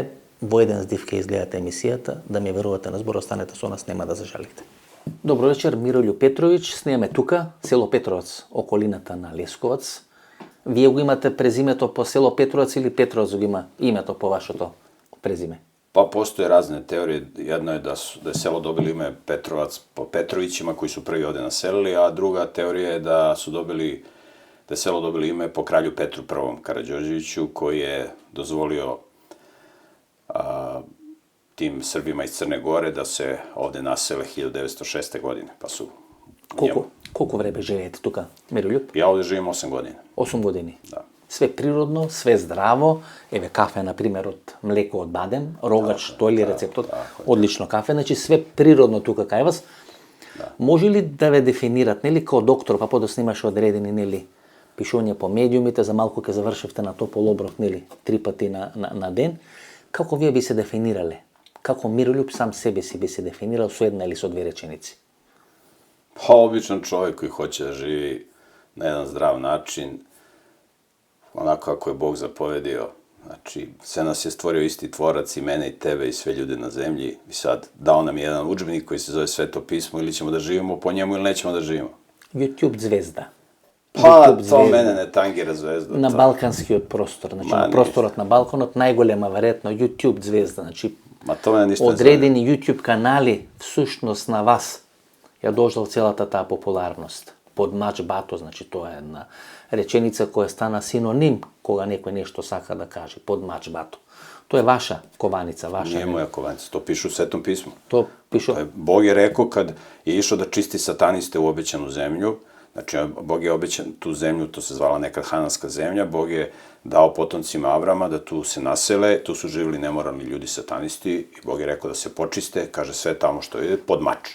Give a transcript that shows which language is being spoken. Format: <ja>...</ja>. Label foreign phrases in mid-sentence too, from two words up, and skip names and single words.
<mk>Во еден здив ќе изгледате емисијата, да ми верувате на збор, останете со нас, нема да зажалите. Добро вечер, Мирољуб Петровиќ, снимаме тука, село Петровац, околината на Лесковац. Вие го имате презимето по село Петровац или Петровац го има името по вашето презиме?</mk> <sr>Pa postoje razne teorije. Jedno je da je selo dobilo ime Petrovac po Petrovićima koji su prvi ovde naselili, a druga teorija je da je selo dobilo ime po kralju Petru I Karađorđeviću koji je dozvolio tim Srbima iz Crne Gore da se ovde nasele 1906. godine. Pa su</sr> <mk>Колку време живеете тука, Мирољуб?</mk> <sr>Ja ovde živim 8 godina.</sr> <mk>8 години.</mk> <sr>Da. Све природно, све здраво.</sr> <mk>Еве кафе, например, од млеко од бадем, рогач, тој ли рецептот? Одлично кафе, значи све природно тука кај вас. Може ли да ве дефинират, нели, као доктор, па да снимаш одредени, нели, пишување по медиумите, за малку ќе завршевте на топол оброк, нели, 3 пати на ден, како вие би се дефинирале? Како Мирољуб сам себе си би се дефинирал со една или со две реченици?</mk> <sr>Pa običan čovjek koji hoće da živi na jedan zdrav način, onako kako je Bog zapovedio. Znači, sve nas je stvorio isti tvorac, i mene i tebe i sve ljude na zemlji. I sad, dao nam je jedan udžbenik koji se zove Sveto pismo, ili ćemo da živimo po njemu ili nećemo da živimo. YouTube zvezda. Pa, to mene ne tangira zvezda.</sr> <mk>На балканскиот простор, значи на просторот на Балканот, најголема веројатно YouTube звезда, значи одредени YouTube канали всушност на вас ја дождал целата таа популарност. Подмач бато, значи тоа е една реченица која стана синоним кога некој нешто сака да каже, подмач бато. Тоа е ваша кованица, ваша.</mk> <sr>Nije moja kovanica, to piše u Svetom pismu. To piše. Bog je rekao kad je išao da čisti sataniste u obećanu zemlju, znači Bog je obećan tu zemlju, to se zvala nekad Hananska zemlja, Bog je dao potomcima Avrama da tu se nasele, tu su živjeli nemoralni ljudi satanisti i Bog je rekao da se počiste, kaže sve tamo što ide, pod mač.</sr>